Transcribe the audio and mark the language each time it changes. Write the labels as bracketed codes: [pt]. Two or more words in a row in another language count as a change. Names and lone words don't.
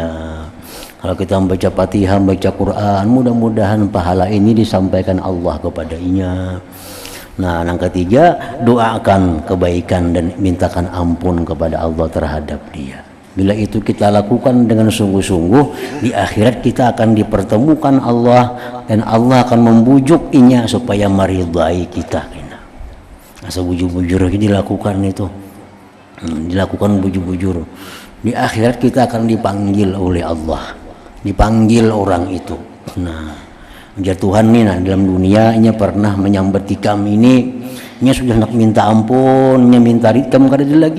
[id] Kalau kita membaca Fatihah, membaca Quran, mudah-mudahan pahala ini disampaikan Allah kepadanya. Nah, yang ketiga, doakan kebaikan dan mintakan ampun kepada Allah terhadap dia. Bila itu kita lakukan dengan sungguh-sungguh, di akhirat kita akan dipertemukan Allah dan Allah akan membujuk inya supaya meridai kita. [bjn] Asa bujur-bujur dilakukan itu, dilakukan bujur-bujur. [id] Di akhirat kita akan dipanggil oleh Allah, dipanggil orang itu. [bjn] Nah, Tuhan nih, nah, dalam dunia nya pernah menyambat kami ini, nya sudah nak minta ampun, nya minta ritam kada lagi.